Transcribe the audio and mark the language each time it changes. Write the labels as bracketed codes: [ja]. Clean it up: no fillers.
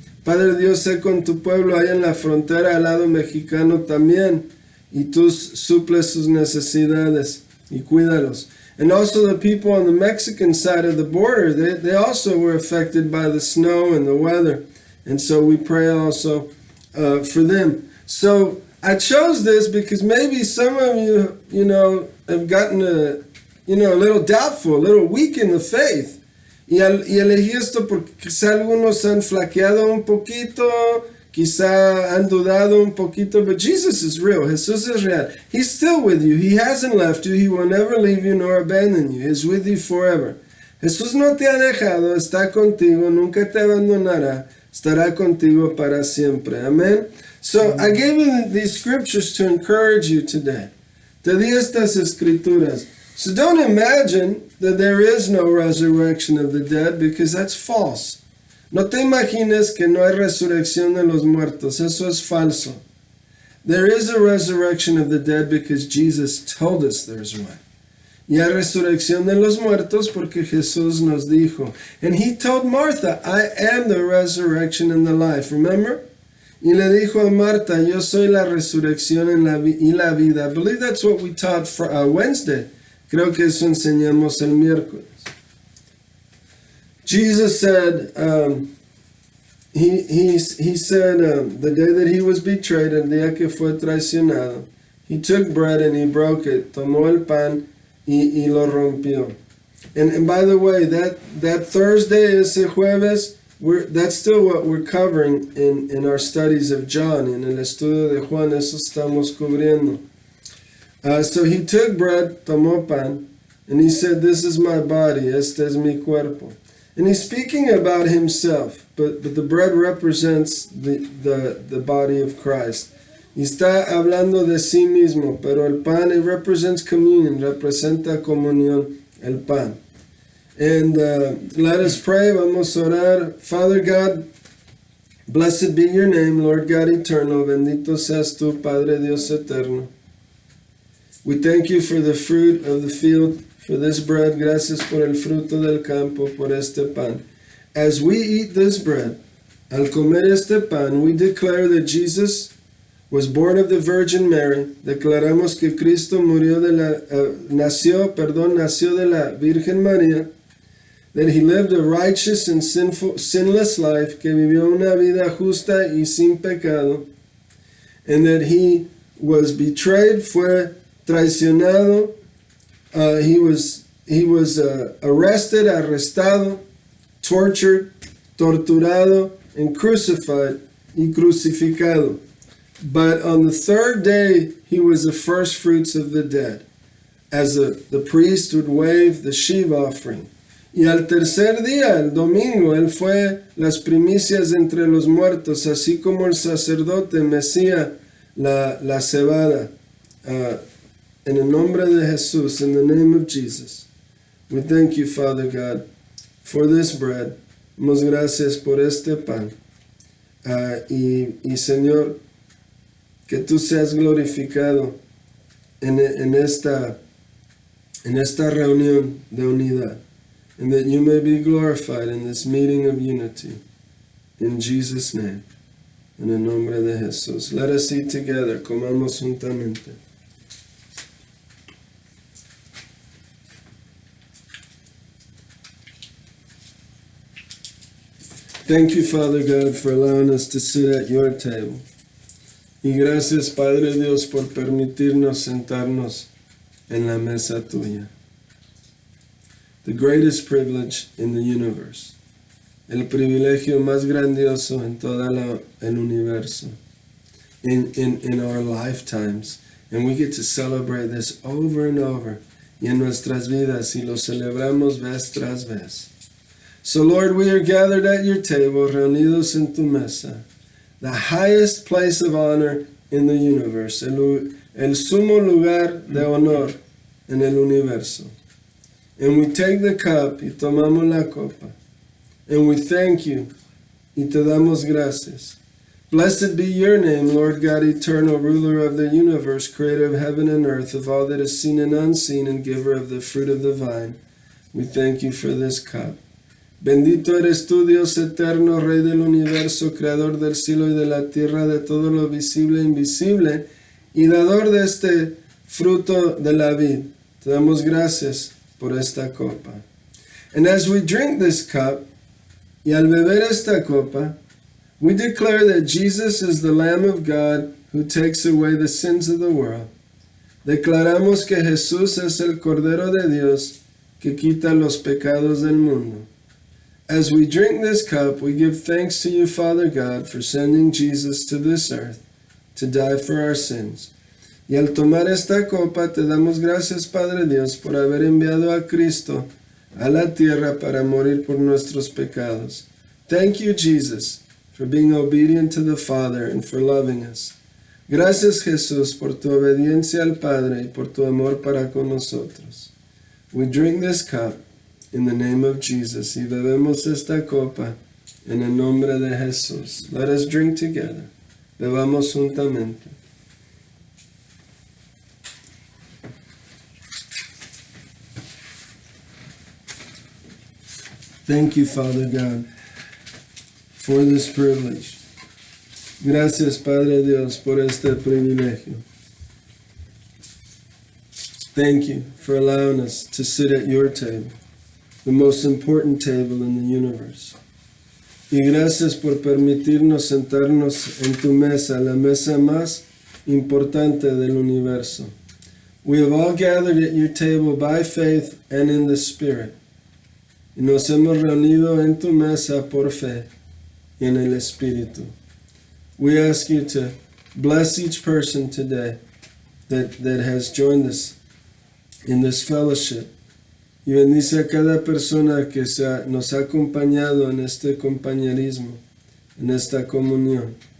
[es] Padre Dios, sé con tu pueblo ahí en la frontera al lado mexicano también. Y tú suples sus necesidades y cuídalos. [en] And also the people on the Mexican side of the border, they also were affected by the snow and the weather. And so we pray also for them. So I chose this because maybe some of you, have gotten a little doubtful, a little weak in the faith. [es] Y elegí esto porque quizá algunos han flaqueado un poquito, quizá han dudado un poquito, [en] but Jesus is real. [es] Jesús es real. [en] He's still with you. He hasn't left you. He will never leave you nor abandon you. He's with you forever. [es] Jesús no te ha dejado, está contigo, nunca te abandonará, estará contigo para siempre. Amen. [en] So I gave you these scriptures to encourage you today. [es] Te di estas escrituras. [en] So don't imagine that there is no resurrection of the dead, because that's false. [es] No te imagines que no hay resurrección de los muertos. Eso es falso. [en] There is a resurrection of the dead because Jesus told us there's one. [es] Y hay resurrección de los muertos porque Jesús nos dijo. [en] And he told Martha, I am the resurrection and the life. Remember? [es] Y le dijo a Marta, yo soy la resurrección y la vida. [en] I believe that's what we taught for Wednesday. [es] Creo que eso enseñamos el miércoles. [en] Jesus said, he said the day that he was betrayed, [es] el día que fue traicionado, [en] he took bread and he broke it, [es] tomó el pan y lo rompió. [en] And by the way, that Thursday, [es] ese jueves, [en] that's still what we're covering in our studies of John. [es] En el estudio de Juan, eso estamos cubriendo. [en] So he took bread, [es] tomó pan, [en] and he said, this is my body, [es] este es mi cuerpo. [en] And he's speaking about himself, but the bread represents the body of Christ. [es] Y está hablando de sí mismo, pero el pan, [en] it represents communion, [es] representa comunión, el pan. [en] And let us pray, [es] vamos a orar. [en] Father God, blessed be your name, Lord God eternal, [es] bendito seas tú, Padre Dios eterno. [en] We thank you for the fruit of the field, for this bread. [es] Gracias por el fruto del campo, por este pan. [en] As we eat this bread, [es] al comer este pan, [en] we declare that Jesus was born of the Virgin Mary. [es] Declaramos que Cristo nació de la Virgen María. [en] That he lived a righteous and sinless life, [es] que vivió una vida justa y sin pecado. [en] And that he was betrayed, [es] fue traicionado, [en] he was arrested, [es] arrestado, [en] tortured, [es] torturado, [en] and crucified, [es] y crucificado. [en] But on the third day, he was the first fruits of the dead, as the priest would wave the sheaf offering. [es] Y al tercer día, el domingo, él fue las primicias entre los muertos, así como el sacerdote mecía la cebada. En el nombre de Jesús, [en] in the name of Jesus, we thank you, Father God, for this bread. [es] Damos gracias por este pan. Y Señor, que tú seas glorificado en esta reunión de unidad. [en] And that you may be glorified in this meeting of unity. In Jesus' name. [es] En el nombre de Jesús. [en] Let us eat together. [es] Comamos juntamente. [en] Thank you, Father God, for allowing us to sit at your table. [es] Y gracias, Padre Dios, por permitirnos sentarnos en la mesa tuya. [en] The greatest privilege in the universe. [es] El privilegio más grandioso en todo el universo. [en] In our lifetimes. And we get to celebrate this over and over. [es] Y en nuestras vidas, y lo celebramos vez tras vez. [en] So Lord, we are gathered at your table, [es] reunidos en tu mesa. [en] The highest place of honor in the universe. [es] El sumo lugar de honor en el universo. [en] And we take the cup [es] y tomamos la copa. [en] And we thank you [es] y te damos gracias. [en] Blessed be your name, Lord God, eternal, ruler of the universe, creator of heaven and earth, of all that is seen and unseen, and giver of the fruit of the vine. We thank you for this cup. [es] Bendito eres tú, Dios eterno, Rey del universo, creador del cielo y de la tierra, de todo lo visible e invisible, y dador de este fruto de la vid. Te damos gracias por esta copa. [en] And as we drink this cup, [es] y al beber esta copa, [en] we declare that Jesus is the Lamb of God who takes away the sins of the world. [es] Declaramos que Jesús es el Cordero de Dios que quita los pecados del mundo. [en] As we drink this cup, we give thanks to you, Father God, for sending Jesus to this earth to die for our sins. [es] Y al tomar esta copa, te damos gracias, Padre Dios, por haber enviado a Cristo a la tierra para morir por nuestros pecados. [en] Thank you, Jesus, for being obedient to the Father and for loving us. [es] Gracias, Jesús, por tu obediencia al Padre y por tu amor para con nosotros. [en] We drink this cup in the name of Jesus. [es] Y bebemos esta copa en el nombre de Jesús. [en] Let us drink together. [es] Bebamos juntamente. [en] Thank you, Father God, for this privilege. [es] Gracias, Padre Dios, por este privilegio. [en] Thank you for allowing us to sit at your table, the most important table in the universe. [es] Y gracias por permitirnos sentarnos en tu mesa, la mesa más importante del universo. [en] We have all gathered at your table by faith and in the Spirit. [es] Y nos hemos reunido en tu mesa por fe y en el Espíritu. [en] We ask you to bless each person today that has joined us in this fellowship. [es] Y bendice a cada persona que nos ha acompañado en este compañerismo, en esta comunión.